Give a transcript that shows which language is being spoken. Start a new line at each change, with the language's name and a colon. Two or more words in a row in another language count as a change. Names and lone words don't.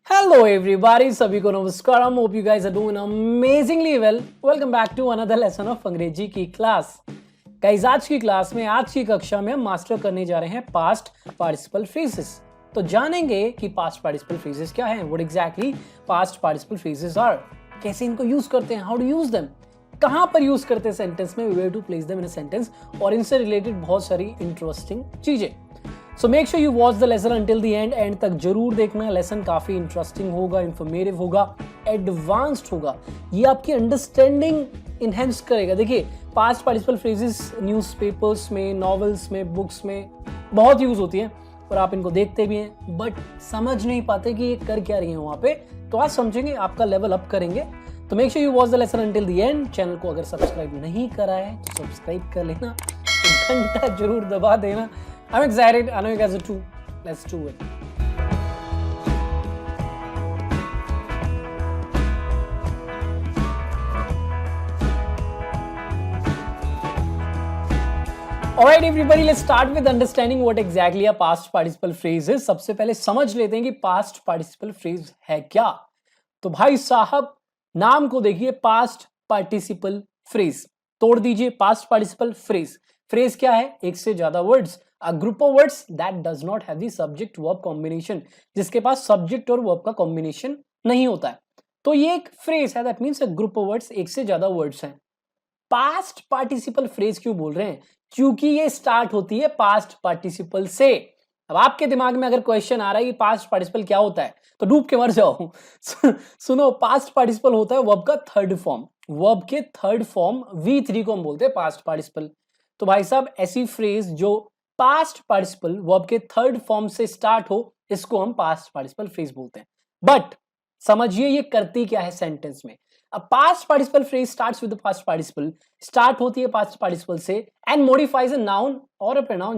English: Hello everybody,
Hindi: सभी को नमस्कार.
English: Hope you guys are doing amazingly well. Welcome back to another lesson of
Hindi: अंग्रेजी की क्लास.
English: गाइस आज की क्लास में, आज की कक्षा में हम मास्टर करने जा रहे हैं past participle phrases. तो जानेंगे कि past participle phrases क्या हैं, what exactly past participle phrases are, कैसे इनको यूज करते हैं, how to use them, कहां पर यूज करते हैं सेंटेंस में, where to place them in a sentence, और इनसे रिलेटेड बहुत सारी इंटरेस्टिंग चीजें. so make sure you watch the lesson until the end
Hindi: तक जरूर देखना. लेसन काफी इंटरेस्टिंग होगा, इंफॉर्मेटिव होगा, एडवांस्ड होगा. ये आपकी
English: understanding enhance
Hindi: करेगा. देखिए
English: past participle phrases
Hindi: न्यूज़पेपर्स में, नॉवेल्स में, बुक्स में बहुत यूज होती हैं और आप इनको देखते भी हैं बट समझ नहीं पाते कि ये कर क्या रही है वहां पे. तो आज समझेंगे, आपका
English: level up
Hindi: करेंगे. तो
English: make sure you watch the lesson until the end.
Hindi: चैनल को अगर सब्सक्राइब नहीं करा है तो सब्सक्राइब कर लेना, घंटा जरूर दबा देना.
English: I'm excited. I know you guys are too. Let's do it. Alright everybody, let's start with understanding what exactly a past participle phrase is.
Hindi: सबसे पहले समझ लेते हैं कि
English: past participle phrase
Hindi: है क्या. तो भाई साहब नाम को देखिए,
English: past participle phrase.
Hindi: तोड़ दीजिए
English: past participle phrase.
Hindi: Phrase क्या है? एक से ज्यादा
English: words. A group of words that does not have the subject verb combination,
Hindi: जिसके पास subject और verb का combination नहीं होता है. तो ये एक phrase है,
English: that means a group of words,
Hindi: एक से ज्यादा words हैं.
English: Past participle phrase
Hindi: क्यों बोल रहे हैं? क्योंकि ये start होती है
English: past participle
Hindi: से. अब आपके दिमाग में अगर क्वेश्चन आ रहा है कि
English: past participle
Hindi: क्या होता है तो डूब के मर जाओ. सुनो,
English: past participle
Hindi: होता है verb का
English: third form.
Hindi: verb के
English: third form
Hindi: V3 को हम बोलते हैं
English: past participle.
Hindi: तो भाई साहब ऐसी फ्रेज जो
English: past participle verb
Hindi: के
English: third form
Hindi: से स्टार्ट हो, इसको हम
English: past participle phrase
Hindi: बोलते हैं. बट समझिए ये करती क्या है सेंटेंस में.
English: अब past participle phrase starts with the past participle, स्टार्ट
Hindi: होती है
English: past participle से and modifies a noun और a pronoun.